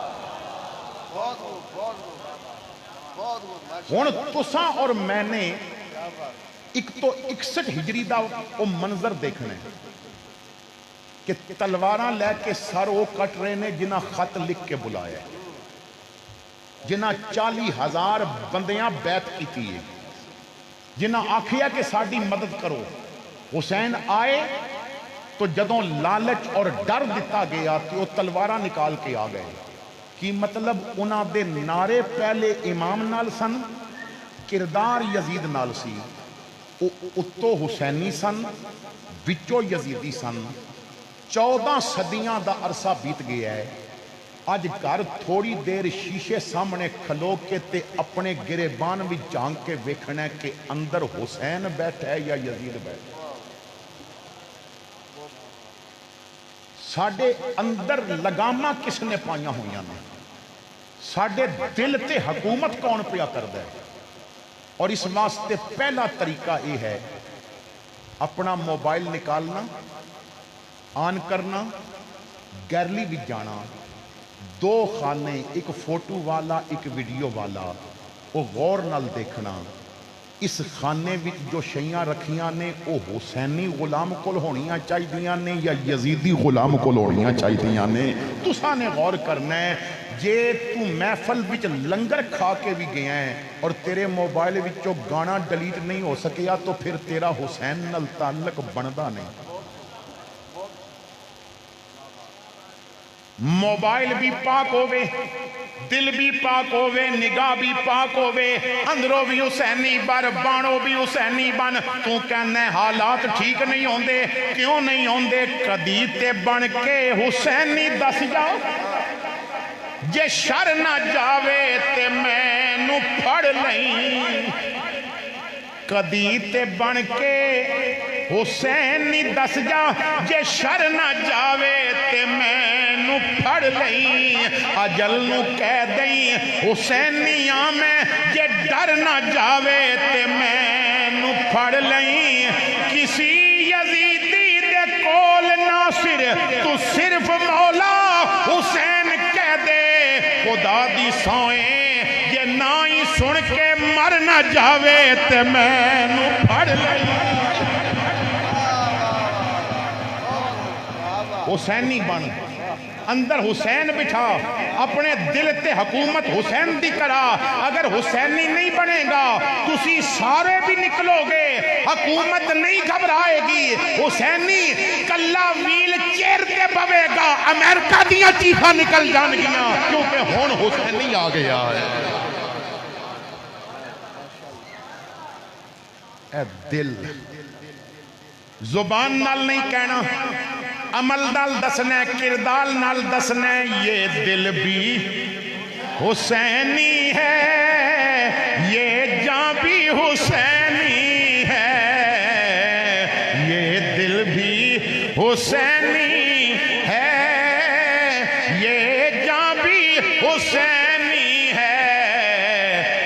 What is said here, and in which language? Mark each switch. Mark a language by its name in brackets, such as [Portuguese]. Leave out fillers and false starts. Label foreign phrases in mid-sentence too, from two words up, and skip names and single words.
[Punjabi] ہن تساں اور میں نے ایک تو 61 ہجری دا وہ منظر دیکھنا ہے کہ تلواراں لے کے سر وہ کٹ رہے نے جنہ خط لکھ کے بلایا ہے, جنہ 40,000 بندیاں [Urdu] بیعت کی تھی, [Punjabi] جنہ آکھیا کہ ساڈی مدد کرو. حسین آئے تو جدوں لالچ اور ڈر دتا گیا تو وہ تلواراں نکال کے آ گئے. کی مطلب انہاں دے نعرے پہلے امام نال سن, کردار یزید نال سی, اتو حسینی سن, وچو یزیدی سن. 14 صدیاں دا عرصہ بیت گیا ہے. اج گھر تھوڑی دیر شیشے سامنے کھلو کے تے اپنے گریبان بھی جھانک کے ویکھنا ہے کہ اندر حسین بیٹھا ہے یا یزید بیٹھا ہے. ساڈے اندر لگاماں کس نے پائیاں ہوئیاں نے, ساڈے دل تے حکومت کون پیا کردا ہے. اور اس واسطے پہلا طریقہ یہ ہے اپنا موبائل نکالنا, آن کرنا, گیلری بھی جانا, 2 خانے, ایک فوٹو والا ایک ویڈیو والا, وہ غور نال دیکھنا اس خانے وچ جو شیاں رکھیاں نے وہ حسینی غلام کول ہونیاں چاہیدیاں نے یا یزیدی غلام کول ہونیاں چاہیدیاں نے. تساں نے غور کرنا ہے. جے تو محفل وچ لنگر کھا کے بھی گیا ہے اور تیرے موبائل وچوں گانا ڈیلیٹ نہیں ہو سکیا تو پھر تیرا حسین نال تعلق بندا نہیں. موبائل بھی پاک ہووے, دل بھی پاک ہووے, نگاہ بھی پاک ہووے, اندروں بھی حسینی بر, بانوں بھی حسینی بن. تو کہنا ہے حالات ٹھیک نہیں ہوندے, کیوں نہیں ہوندے؟ کدی تے بن کے حسینی دس جاؤ. جے شر نہ جاوے تے میں نو پھڑ لئی. کدی تے بن کے حسینی دس جا, جے شر نہ جاوے تے میں نو پھڑ لئی. اجل نو کہہ دئی حسینیاں میں, جے ڈر نہ جاوے تے میں نو پھڑ لئی. کسی یزیدی دے کول ناصر تو صرف مولا حسین کہہ دے. خدا دی سوئیں جے نہ ہی سن کے مر نہ جاوے تے میں نو پھڑ لئی. حسینی بن, اندر حسین بٹھا, اپنے دل تے حکومت حسین دی کرا. اگر حسینی نہیں بنے گا تسی سارے بھی نکلو گے, حکومت نہیں گھبرائے گی. حسینی کلا ویل چیر تے بوے گا, امریکہ دیاں چیخاں نکل جان گیاں کیونکہ ہون حسینی آ گیا ہے. اے دل زبان نال نہیں کہنا, عمل نال دسنا, کردار نال دسنا. [Urdu] یہ دل بھی حسینی ہے, یہ جاں بھی حسینی ہے, یہ دل بھی حسینی ہے, یہ جاں بھی حسینی ہے.